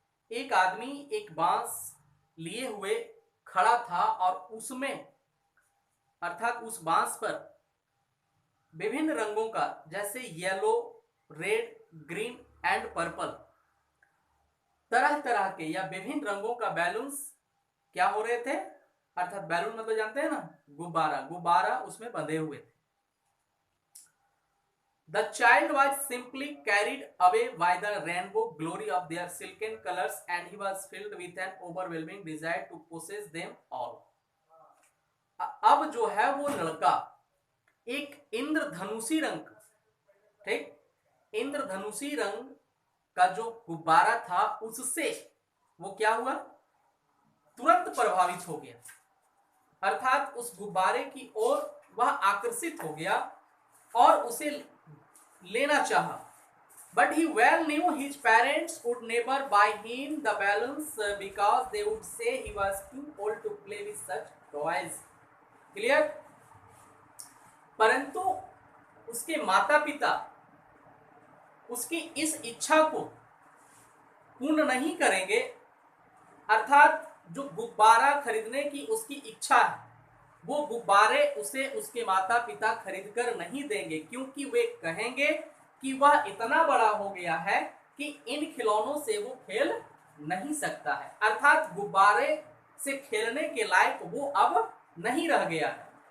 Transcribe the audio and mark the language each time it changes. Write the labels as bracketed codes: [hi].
[hi] एक आदमी एक बांस लिए हुए खड़ा था और उसमें अर्थात उस बांस पर विभिन्न रंगों का जैसे [en] yellow red green and purple [hi] तरह तरह के या विभिन्न रंगों का बैलून्स क्या हो रहे थे, अर्थात बैलून मतलब जानते हैं ना, गुब्बारा उसमें बंधे हुए थे। [en] The child was simply carried away by the rainbow glory of their silken colors, and he was filled with an overwhelming desire to possess them all. [hi] अब जो है वो लड़का एक इंद्रधनुषी रंग, ठीक, इंद्रधनुषी रंग का जो गुब्बारा था उससे वो क्या हुआ, तुरंत प्रभावित हो गया, अर्थात उस गुब्बारे की ओर वह आकर्षित हो गया और उसे लेना चाहा। [en] But he well knew his parents would never buy him the balloons because they would say he was too old to play with such toys. Clear? [hi] परंतु उसके माता पिता उसकी इस इच्छा को पूर्ण नहीं करेंगे, अर्थात जो गुब्बारा खरीदने की उसकी इच्छा है वो गुब्बारे उसे उसके माता पिता खरीद कर नहीं देंगे, क्योंकि वे कहेंगे कि वह इतना बड़ा हो गया है कि इन खिलौनों से वो खेल नहीं सकता है, अर्थात गुब्बारे से खेलने के लायक वो अब नहीं रह गया है।